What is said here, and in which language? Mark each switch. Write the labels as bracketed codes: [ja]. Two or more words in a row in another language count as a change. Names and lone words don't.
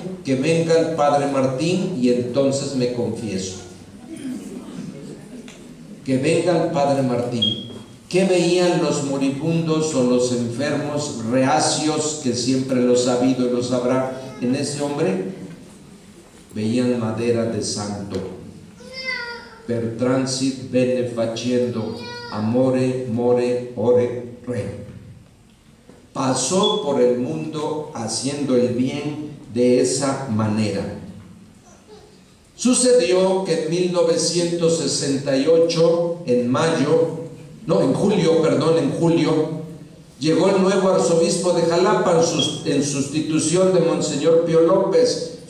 [es] Que venga el padre Martín y entonces me confieso. Que venga el padre Martín. ¿Qué veían los moribundos o los enfermos reacios, que siempre los ha habido y los habrá en ese hombre? Veían madera de santo. [la] Per transit bene facendo, amore, more, ore, re. [es] Pasó por el mundo haciendo el bien de esa manera. Sucedió que en 1968, en julio, llegó el nuevo arzobispo de Jalapa en sustitución de Monseñor Pío López.